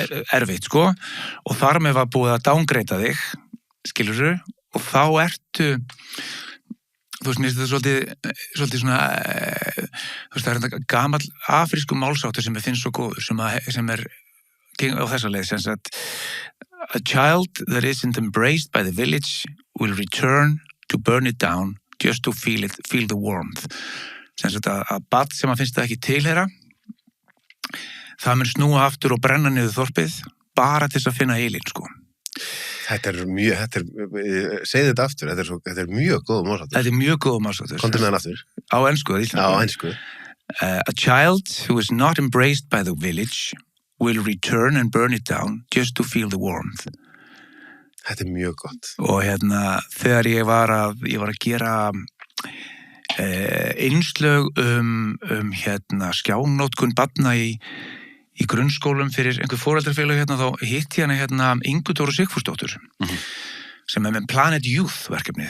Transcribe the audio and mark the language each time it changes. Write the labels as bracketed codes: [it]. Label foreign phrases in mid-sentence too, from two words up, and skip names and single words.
[is] Erfitt, sko. Og þar með var búið að downgreita þig, skilurðu, og þá ertu, þú veist, mér finnst þetta svolítið svona, þú veist, það er þetta gamall afrísku málsáttur sem ég finnst svo góður, sem er á þessa leið, sem sagt, [en] a child that isn't embraced by the village will return to burn it down just to feel the warmth. [is] Sem sagt að barn sem að finnst það ekki tilheyra, það mun snúa aftur og brenna niður þorpið bara til þess að finna eilín, sko. Segðu þetta aftur, þetta er mjög góð málsáttur. Þetta er mjög góð málsáttur. Komdu með hann aftur. Á ensku, á ensku. [en] A child who is not embraced by the village will return and burn it down just to feel the warmth. [is] Þetta er mjög gott. Og hérna, þegar ég var að gera innslög hérna skjánótkun barna í grunnskólum fyrir einhver foreldrafélag hérna, þá hitti hérna Ingu Dóru Sigfúsdóttur sem er með Planet Youth verkefnið.